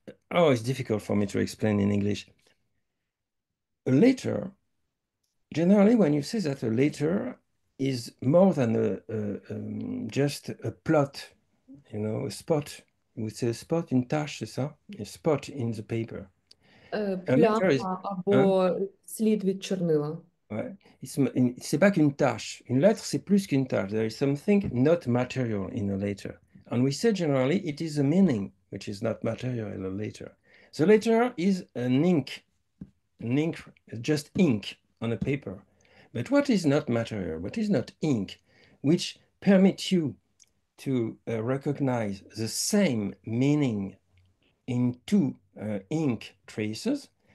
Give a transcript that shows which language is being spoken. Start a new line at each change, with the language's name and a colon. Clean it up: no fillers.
English: Oh, it's difficult for me to explain in English. A letter, generally, when you say that a letter is more than just a plot, you know, a spot. We say spot,
French: une tâche, c'est ça?
English: A spot in the paper. A letter is...
Ukrainian: або слід від чорнила.
French: Ouais. C'est pas qu'une tâche. Une lettre, c'est plus qu'une tâche.
English: There is something not material in a letter. And we say generally it is a meaning which is not material in a letter. The letter is an ink, just ink on a paper. But what is not material, what is not ink, which permits you to recognize the same meaning in two ink traces?